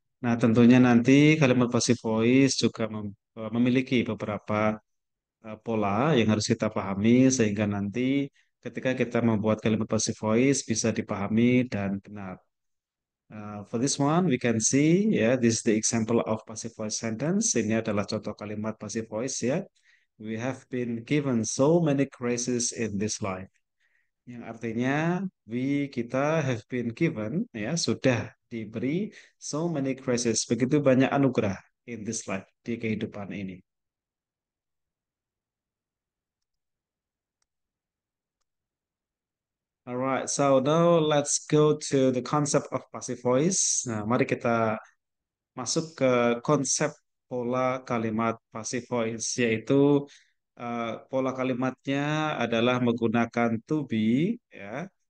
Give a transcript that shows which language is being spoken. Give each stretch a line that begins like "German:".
Indonesian: Nah, tentunya nanti kalimat passive voice juga memiliki beberapa pola yang harus kita pahami sehingga nanti ketika kita membuat kalimat passive voice bisa dipahami dan benar.
English: For this one, we can see, ya, this is the example of passive voice sentence.
Indonesian: Ini adalah contoh kalimat passive voice, ya.
English: We have been given so many graces in this life.
Indonesian: Yang artinya, kita
English: have been given,
Indonesian: ya, sudah diberi
English: so many graces.
Indonesian: Begitu banyak anugerah
English: in this life,
Indonesian: di kehidupan ini.
English: Alright, so now let's go to the concept of passive voice.
Indonesian: Nah, mari kita masuk ke konsep pola kalimat passive voice, yaitu pola kalimatnya adalah menggunakan to be, ya.